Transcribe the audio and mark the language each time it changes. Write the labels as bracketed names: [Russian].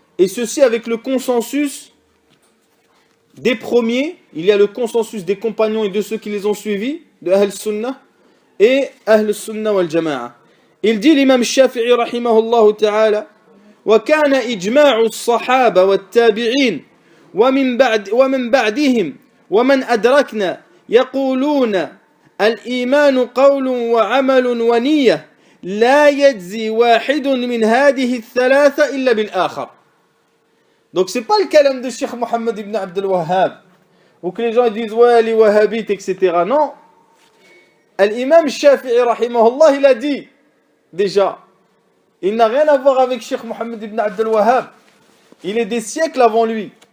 [French] Et ceci avec le consensus des premiers, il y a le consensus des compagnons et de ceux qui les ont suivis, de Ahl Sunnah et Ahl Sunnah wal Jama'a. Il dit l'imam Shafi'i rahimahullah ta'ala [Arabic] وكان إجماع الصحابة والتابعين ومن بعدهم ومن أدركنا يقولون الإيمان قول وعمل ونية لا يجزي واحد من هذه الثلاثة إلا بالآخر. [French] Donc c'est pas le kalam de Cheikh Mohammed ibn Abdel Wahhab, où que les gens disent ouais les wahhabites etc. Non, l'imam Shafi'i rahimahullah il a dit déjà, il n'a rien à voir avec Cheikh Mohammed ibn Abdel Wahhab, il est des siècles avant lui.